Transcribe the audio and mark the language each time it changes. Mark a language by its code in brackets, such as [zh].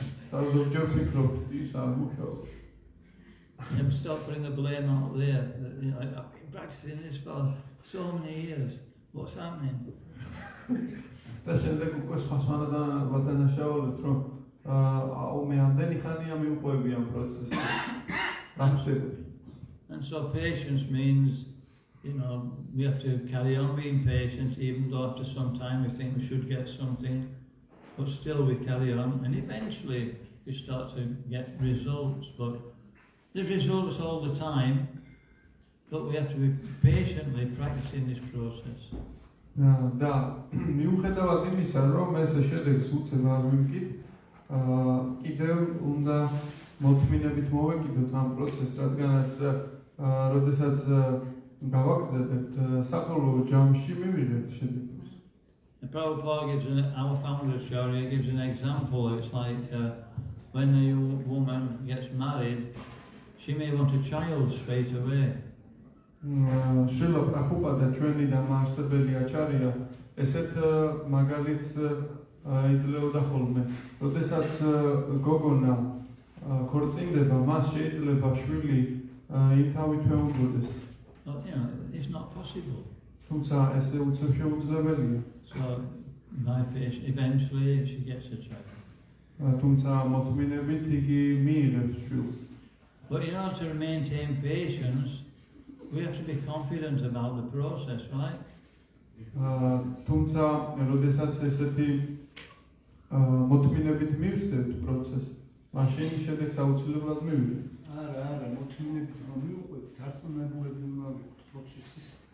[ka] და ზოგჯერ ფიქრობ, ის არ მუშაობს. [en] And stop putting the blame out there. I've been practicing this for so many years. What's happening? [ka] და შემდეგ უკვე სხვადასხვა ვადანაშაულეთ, რომ მე ამდენი ხანია მივყვები ამ პროცესში. რა ხდება? [en] And so patience means, we have to carry on being patient, even though after some time we think we should get something, but still we carry on, and eventually we start to get results. But there's results all the time, but we have to be patiently practicing this process. [ka] და მიუხედავად იმისა, რომ ეს შედეგს უცებ არ ვიმკით, კიდევ უნდა მოთმინებით მოვეკიდოთ ამ პროცესს, რადგანაც როდესაც გავაგრძელებთ საბოლოო ჯამში მივიღებთ შედეგს. [en] And Prabhupada gives our founder Acharya gives an example. It's like when a woman gets married, she may want a child straight away. [ka] შრილა პრაბჰუპადა ჩვენი დამაარსებელი აჩარია ესეთ მაგალითს იძლეოდა ხოლმე. როდესაც გოგონა ქორწინდება, მას შეიძლება შვილი იმთავითვე უნდოდეს. [en] But it's not possible. [ka] თუმცა ესე უცებ შეუძლებელია. [en] So by patience, eventually she gets a child. [ka] თუმცა მოთმინებით იგი მიიღებს შვილს. [en] But in order to maintain patience, we have to be confident about the process, right? [ka] თუმცა როდესაც ესეთი მოთმინებით მივსდევთ პროცესს, მაშინ შედეგს აუცილებლად მივიღებთ. არა, მოთმინებით რომ მივყვებით, დარწმუნებულები უნდა ვიყოთ პროცესის